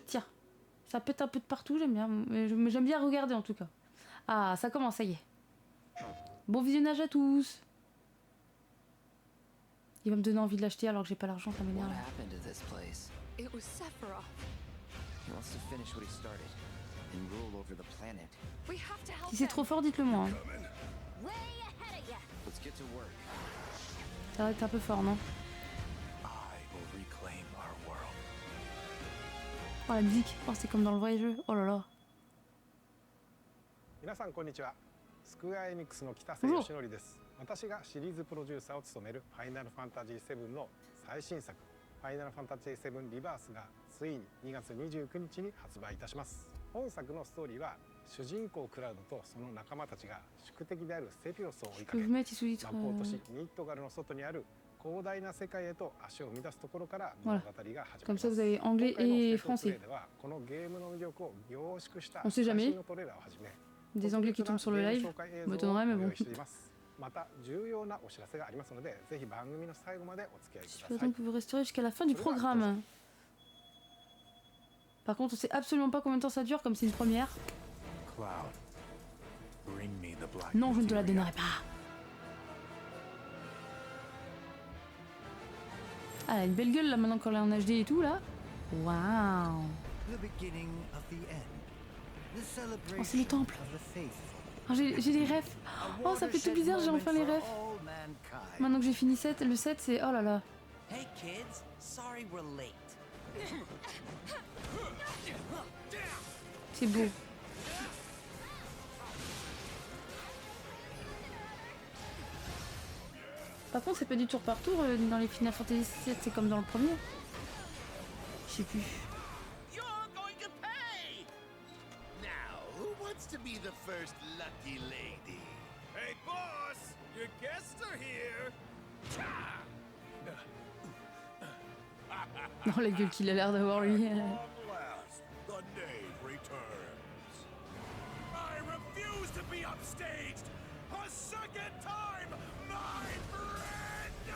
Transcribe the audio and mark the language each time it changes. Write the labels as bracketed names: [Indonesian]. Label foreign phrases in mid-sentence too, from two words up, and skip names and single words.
[French] Tiens, ça pète un peu de partout, j'aime bien. Mais j'aime bien regarder en tout cas. Ah, ça commence, ça y est. Bon visionnage à tous. Il va me donner envie de l'acheter alors que j'ai pas l'argent, ça m'énerve. [English] It was Sephiroth. He wants to finish what he started and rule over the planet. We have to help [French] Si c'est trop fort, dites-le moi. Hein. [English] Way ahead of ya. Let's get to work. [French] Ça va être un peu fort, non? [English] I will reclaim our world. [French] Oh la musique, oh c'est comme dans le vrai jeu, oh là là. [Japanese] 皆さんこんにちは。スクエアエニックスの北瀬義則です。私がシリーズプロデューサーを務めるファイナルファンタジー7の最新作ファイナルファンタジー7リバースがついに2月29日に発売いたします。本作のストーリーは主人公クラウドとその仲間たちが宿敵であるセフィロスを追いかけ魔法都市ニットガルの外にある広大な世界へと足を踏み出すところから物語が始まります。 [French] Comme ça vous avez anglais et français. [Japanese] ではこのゲームの魅力を凝縮した最新のトレーラーをはじめ [French] Des anglais qui tombent sur le live, m'étonnerait mais bon. [Japanese] また重要なお知らせがありますので、ぜひ番組の最後までお付き合いください。 [French] Donc vous resterez jusqu'à la fin du programme. Par contre, on sait absolument pas combien de temps ça dure, comme c'est une première. Non, je ne te la donnerai pas. Ah, elle a une belle gueule là maintenant quand elle est en HD et tout là. Waouh. Oh, c'est le temple. Oh, j'ai les refs. Oh, ça fait tout bizarre, j'ai enfin les refs. Maintenant que j'ai fini le 7, c'est... Oh là là. [English] Hey kids, sorry we're late. [French] C'est beau. Par contre, c'est pas du tour par tour dans les Final Fantasy 7, c'est comme dans le premier. Je sais plus. [English] To be the first lucky lady. Hey boss, your guests are here. [French] Non, la gueule qu'il a l'air d'avoir lui. [English] The knave returns. I refuse to be upstaged a second time, my friend.